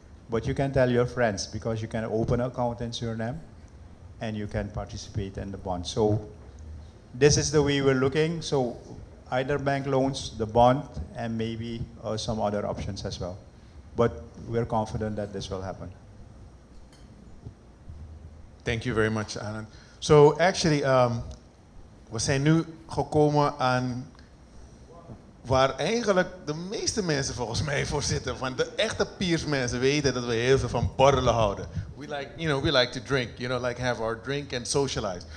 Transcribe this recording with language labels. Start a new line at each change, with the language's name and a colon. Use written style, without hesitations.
English: But you can tell your friends because you can open an account in Suriname and you can participate in the bond. So this is the way we're looking. So either bank loans, the bond, and maybe some other options as well. But we're confident that this will happen. Thank you very much, Annand. So actually,
Dutch: we zijn nu gekomen aan waar eigenlijk de meeste mensen volgens mij voor zitten. Want de echte Piers-mensen weten dat we heel veel van borrelen houden.
English: We like to drink, like have our drink and socialize.